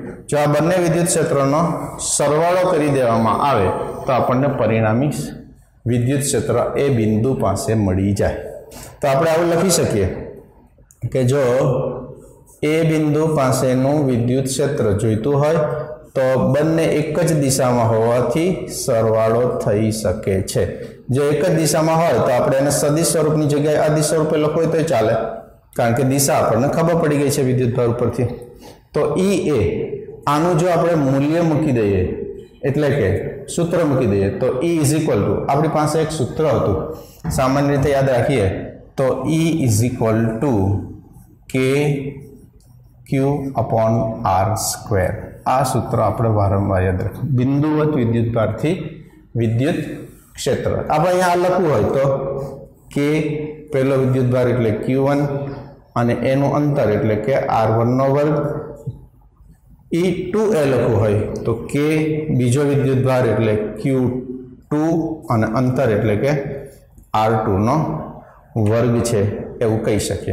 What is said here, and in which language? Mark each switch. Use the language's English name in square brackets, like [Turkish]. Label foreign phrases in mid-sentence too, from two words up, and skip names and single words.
[Gujarati] જો આ બંને વિદ્યુત ક્ષેત્રનો સરવાળો કરી દેવામાં આવે તો આપણને પરિણામી વિદ્યુત ક્ષેત્ર એ બિંદુ પાસે મળી જાય। તો આપણે આવું લખી શકીએ કે જો એ બિંદુ પાસેનું વિદ્યુત ક્ષેત્ર જોઈતું હોય તો બંને એક જ દિશામાં હોવાથી સરવાળો થઈ શકે છે। જો એક જ દિશામાં હોય તો આપણે એને સદિશ સ્વરૂપની જગ્યાએ અદિશ સ્વરૂપે લખવું હોય તોય ચાલે, કારણ કે દિશા આપણે ખબર પડી ગઈ છે વિદ્યુતભાર ઉપરથી। તો ઈ એ આનું જો આપણે મૂલ્ય મૂકી દઈએ એટલે કે સૂત્ર મૂકી દઈએ તો [English] E is equal to [Gujarati] આપણી પાસે એક સૂત્ર હતું સામાન્ય રીતે યાદ રાખીએ તો [English] E is equal to k q upon r square. [Gujarati] આ સૂત્ર આપણે વારંવાર યાદ રાખો। બિંદુવત વિદ્યુતભારથી વિદ્યુત ક્ષેત્ર આપણે અહીંયા લખવું હોય તો કે પહેલો વિદ્યુતભાર એટલે Q1 અને એનું અંતર એટલે કે R1 નો વર્ગ E2 લખવું હોય તો K બીજો વિદ્યુતભાર એટલે Q2 અને અંતર એટલે કે R2 નો વર્ગ છે એવું કહી શકીએ।